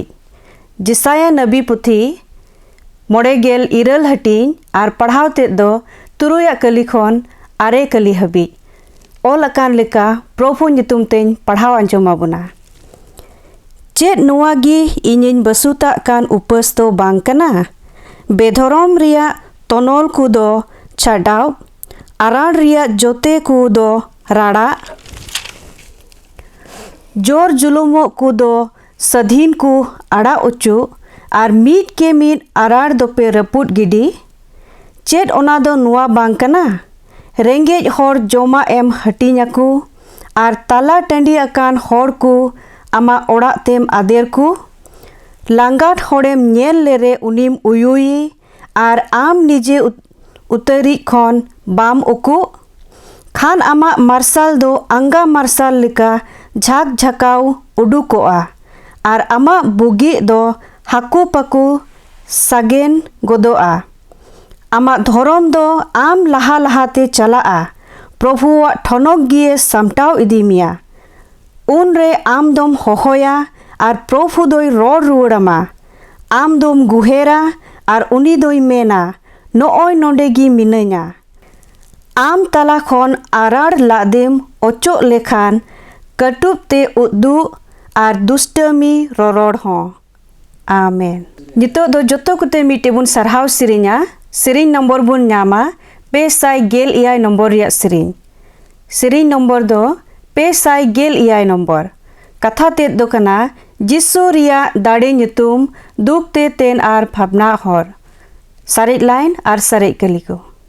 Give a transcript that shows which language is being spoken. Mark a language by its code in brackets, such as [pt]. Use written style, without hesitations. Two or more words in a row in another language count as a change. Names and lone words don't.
[sat] जेसाया नबी पुथी 9 हटिंग और पढ़ाव तेद दो 3 कली खन 6 कली हबी। ओल अकान लेका प्रभु नितुम तेन पढ़ाव आंजोमा बुना। चेद नुआ गी इनिन बसुता कान उपस तो बांग कना। बेधरम रिया तनोल को दो छाडाव आरान रिया जोते को दो राड़ा जोर जुलुमो को दो सधीन को आड़ा उचु और मीट के मीट आराड़ दोपे रपुट गिडी। चेद ओना दो नुआ बांग कना रेंगेज हर जोमा एम हटिኛku और ताला टंडी अकान हर को आमा ओड़ा तेम आदेर को लांगाट हड़ेम नेल लेरे उनिम उयुई और आम निजे उतरी खन बाम उकु खान आमा मार्शल दो आंगा मार्शल लिका झाक झकाव उडुकोआ और आमा बुगी दो हाकु पाकु सागेन गोदोआ। आमा धरम दो आम लहा लहाते चलाआ प्रभुआ ठनक गिए सामटाव इदीमिया। उन रे आम दोम होहोया और प्रभु दोई रोड रुआड़ामा। आम दोम गुहेरा और उनी दोई मेना नोय नोंडेगी मिनाइया। आम तला खन आराड़ लादेम ओचो लेखान कटुब ते उद्दू और दुष्टमी ररोड़ हों। आमेन। नितो दो जोतो कुते मिटेबुन सरहाव सिरिंया सिरिंग नंबर बुन न्यामा 511 नंबर रिया सिरिंग। सिरिंग नंबर दो 511 नंबर। कथा तेद दो कना जिसु रिया दाड़े नितुम दुख ते तेन आर भावना हर। सारेज लाइन और सारेज कली को।